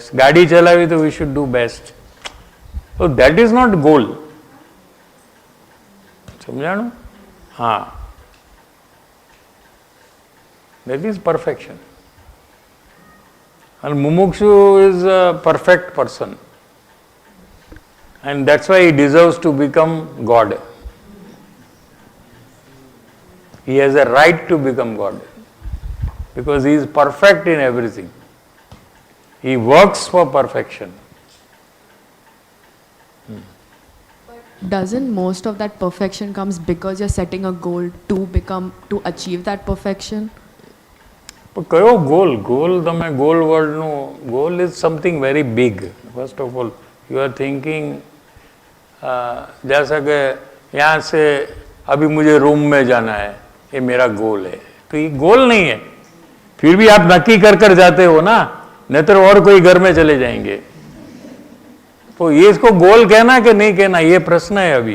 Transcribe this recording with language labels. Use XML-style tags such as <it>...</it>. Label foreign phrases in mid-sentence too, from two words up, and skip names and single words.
<gu>ગાડી ચલાવી તો</gu> <en>we should do best. તો that is not goal.</en> <gu>સમજાણું? હા,</gu> <en>that is perfection. અને મુમુક્ષુ is a perfect person, and that's why he deserves to become God. He has a right to become God because he is perfect in everything. He works for perfection. Doesn't most of that perfection comes because you're setting a goal to achieve that perfection?</en> <gu>પણ કયો ગોલ?</gu> <en>ગોલ, તમે ગોલ વર્ડનું, goal is something very big. first of all you are thinking</en> <hi>जैसा कि यहाँ से अभी मुझे रूम में जाना है, ये मेरा गोल है. तो ये गोल नहीं है. फिर भी आप नक्की कर कर जाते हो ना, नहीं तो और कोई घर में चले जाएंगे. तो ये इसको गोल कहना कि नहीं कहना, ये प्रश्न है.</hi>